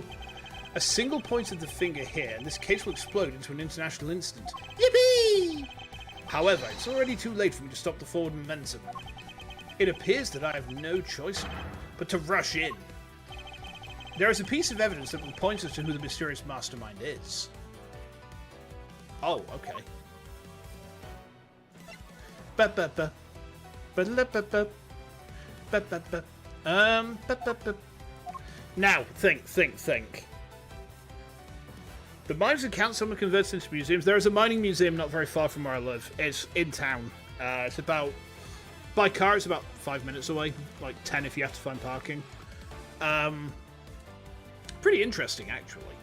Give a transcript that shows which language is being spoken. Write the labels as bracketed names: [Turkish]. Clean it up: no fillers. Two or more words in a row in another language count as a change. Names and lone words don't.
[English] A single point of the finger here, and this case will explode into an international incident. Yippee! However, it's already too late for me to stop the forward momentum. It appears that I have no choice but to rush in. There is a piece of evidence that will point us to who the mysterious mastermind is. Oh, okay. Ba-ba-ba. Ba-la-ba-ba. Ba-ba-ba. Ba-ba-ba. Now, think. The mines and count some are converted into museums. There is a mining museum not very far from where I live. It's in town. It's about... By car, it's about 5 minutes away. Like 10 if you have to find parking. Pretty interesting, actually.